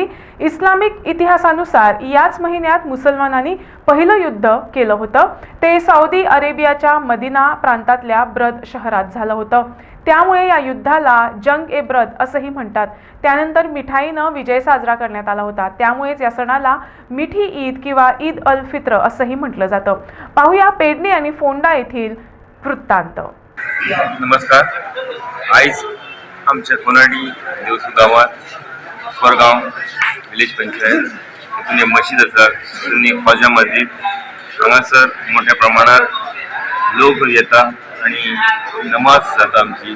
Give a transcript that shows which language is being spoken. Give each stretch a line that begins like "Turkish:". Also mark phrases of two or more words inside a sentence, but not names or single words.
Marathi: इस्लामिक इतिहासानुसार याच महिन्यात मुसलमानांनी पहिलं युद्ध केलं होतं ते सौदी अरेबियाच्या मदिना प्रांतातल्या ब्रद शहरात झालं होतं। त्यामुळे या युद्धाला जंग ए ब्रद असंही म्हणतात। त्यानंतर मिठाईनं विजय साजरा करण्यात आला होता। त्यामुळेच या सणाला मिठी ईद किंवा ईद अल फित्र असंही म्हटलं जातं। पाहूया पेडणे आणि फोंडा येथील वृत्तांत।
Konkani: नमस्कार। आयज आमच्या कोनाडी देवसू गावात कोरगांव विलेज पंचायत हितून एक मशीद आसा, हितून एक ख्वाजा मस्जिद, हांगासर मोठ्या प्रमाणात लोक येता आणि नमाज जाता आमची।